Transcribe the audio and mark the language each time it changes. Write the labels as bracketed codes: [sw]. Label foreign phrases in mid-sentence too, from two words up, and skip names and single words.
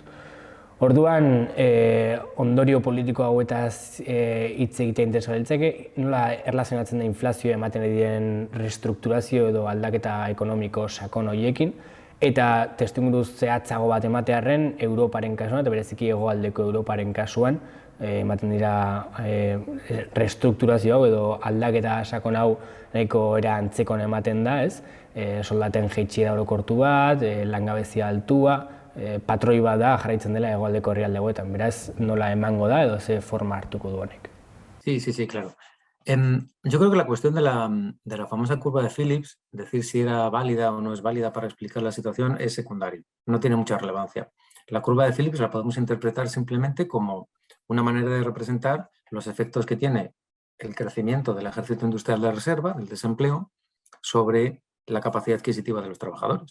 [eu] Orduan, ondorio politiko hauetaz hitz egitea interesgarria litzake, nola erlazionatzen da inflazioa ematen diren restrukturazio edo aldaketa ekonomiko sakon horiekin, eta testuinguru zehatzago bat ematearren Europaren kasuan, eta bereziki hegoaldeko Europaren kasuan, ematen dira restrukturazio hau edo aldaketa sakon hau nahiko era antzekon ematen da, ez? Soldaten jaitsiera orokortu bat, langabezia altua, patroi bat da jarraitzen dela hegoaldeko herrialdeetan, beraz nola emango da edo ze forma hartuko du honek. [es] Sí, claro. Yo creo que la cuestión de la famosa curva de Phillips, decir si era válida o no es válida para explicar la situación, es secundario, no tiene mucha relevancia. La curva de Phillips la podemos interpretar simplemente como una manera de representar los efectos que tiene el crecimiento del ejército industrial de reserva, del desempleo, sobre la capacidad adquisitiva de los trabajadores.